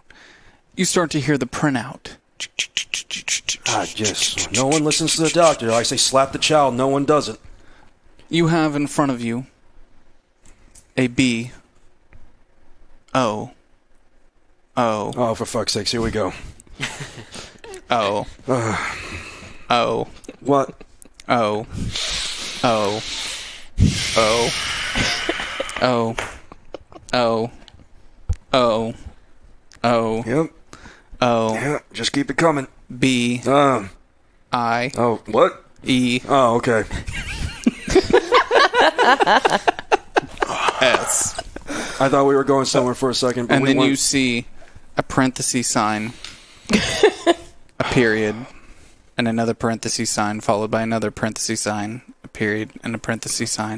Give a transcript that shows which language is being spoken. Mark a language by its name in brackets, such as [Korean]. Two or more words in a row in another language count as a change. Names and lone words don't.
[English] You start to hear the printout. Yes. No one listens to the doctor. I say slap the child. No one does it. You have in front of you a B. O. Oh, for fuck's sakes. Here we go. O. O. What? O. O. O. O. O. O. O. Yep. O. Yeah, just keep it coming. B. I. Oh, what? E. Oh, okay. S. I thought we were going somewhere for a second. But And we then weren't. you see a parenthesis sign, a period, and another parenthesis sign, followed by another parenthesis sign, a period, and a parenthesis sign.